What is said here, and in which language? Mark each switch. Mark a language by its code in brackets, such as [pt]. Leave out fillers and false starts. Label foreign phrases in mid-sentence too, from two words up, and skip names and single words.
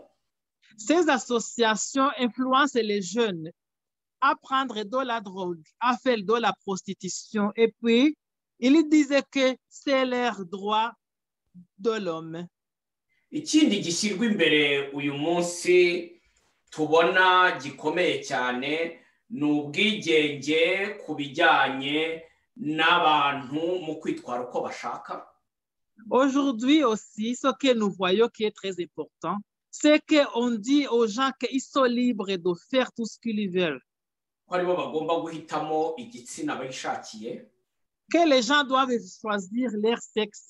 [fr] Ces associations influencent les jeunes à prendre de la drogue, à faire de la prostitution. Et puis, ils disaient que c'est leur droit de l'homme. [rw] Ikindi gishyirwa imbere uyu munsi tubona gikomeye cyane ni ubwigenge ku bijyanye n'abantu mu kwitwara uko bashaka. [fr] Aujourd'hui aussi, ce que nous voyons qui est très important, c'est qu'on dit aux gens qu'ils sont libres de faire tout ce qu'ils veulent. Que les gens doivent choisir leur sexe.